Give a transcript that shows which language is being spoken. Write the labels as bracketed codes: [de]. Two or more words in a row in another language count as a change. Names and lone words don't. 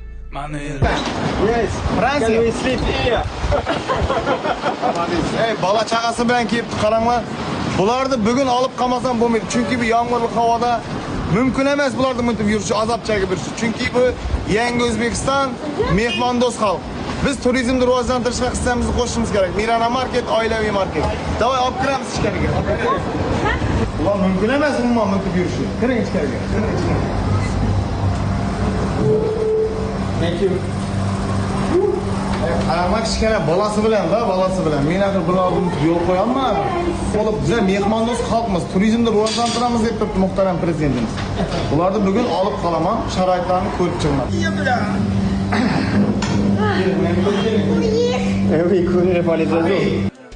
[en] Manuel. Yes. Fransiya. Can we sleep here? [uz] Ey, bola chaqasi bilan kelib qaranglar. Bularni bugun olib qolmasam bo'lmaydi. Chunki bu yomg'irli havoda mumkin emas bularni mutib yurishi, azob chekib yurishi. Chunki bu yangi O'zbekiston mehmondo'st xalq. Biz turizmni rivojlantirishga hissamizni qo'shishimiz kerak. Mirana market, oilaviy market. Davay olib kiramiz ichkariga. Ular mumkin emas umuman mutib yurishi. Kiring ichkariga. [en] Thank you. [uz] Qarama kichkina bolasi bilan bolasi bilan. Men axir bularni yo'l qo'yaman. Bo'lib bizlar mehmondo'st xalqmiz, turizmni rivojlantiramiz deb turibdi muhtaram prezidentimiz. Bularni bugun olib qolaman, sharoitlarni ko'rib chiqaman. [en] We couldn't follow the